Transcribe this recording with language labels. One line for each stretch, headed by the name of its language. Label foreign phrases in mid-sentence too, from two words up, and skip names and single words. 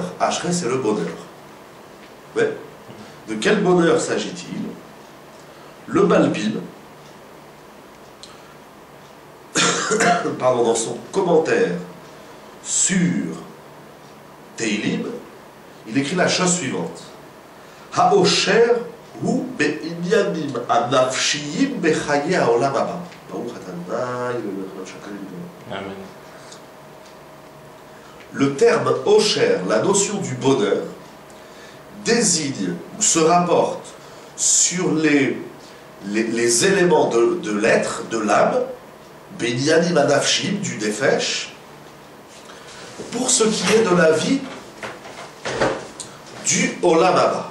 French: Ashrei, c'est le bonheur. Ouais. De quel bonheur s'agit-il? Le Malbim, dans son commentaire sur Teilim, il écrit la chose suivante.
Hebrew: האושר הוא בעניינים הנפשיים בחיי העולם הבא. Amen.
French: Le terme Osher, la notion du bonheur, désigne ou se rapporte sur les éléments de l'être, de l'âme,
Hebrew: בעניינים הנפשים,
French: du Nefesh, pour ce qui est de la vie du
Hebrew: עולם הבא.